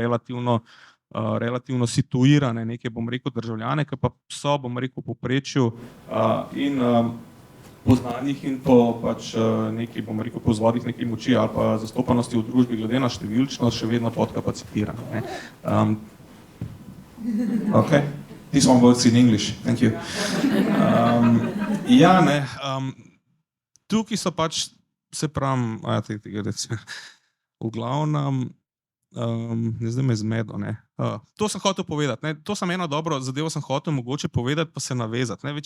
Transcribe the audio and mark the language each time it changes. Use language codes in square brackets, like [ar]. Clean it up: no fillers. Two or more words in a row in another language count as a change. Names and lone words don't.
[sl] relativno situirane neke, bom rekel, državljane, ki pa so, bom rekel, v povprečju in po znanjih in po pač neki, bom rekel, po vzvodih neki moči ali pa zastopanosti v družbi glede na številčnost še vedno podkapacitirane. [en] Okay. This one works in English. Thank you. [sl] Ja, ne. Tukaj so pač, se pravim, v glavnem, zdaj me zmedo, ne. To sem hotel povedati, ne. To sem eno dobro zadevo sem hotel mogoče povedati, pa se navezati, ne.